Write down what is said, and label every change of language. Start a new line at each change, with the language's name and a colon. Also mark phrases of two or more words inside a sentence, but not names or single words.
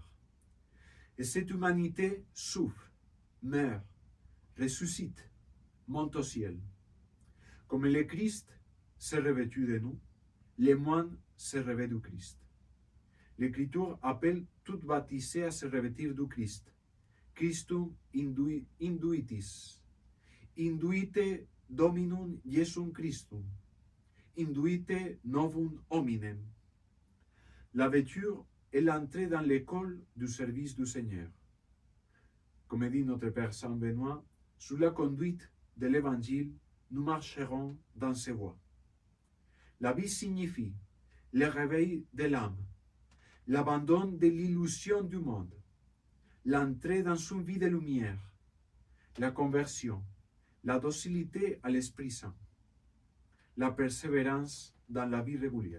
French: Et cette humanité souffre, meurt, ressuscite, monte au ciel. Comme le Christ s'est revêtu de nous, les moines se revêtent du Christ. L'Écriture appelle tout baptisé à se revêtir du Christ.
Latin: Christum induitis. Induite Dominum Jesum Christum. Induite novum hominem.
French: La vêture est l'entrée dans l'école du service du Seigneur. Comme dit notre Père Saint Benoît, sous la conduite de l'Évangile, nous marcherons dans ses voies. La vie signifie le réveil de l'âme, l'abandon de l'illusion du monde, l'entrée dans une vie de lumière, la conversion, la docilité à l'Esprit Saint, la persévérance dans la vie régulière.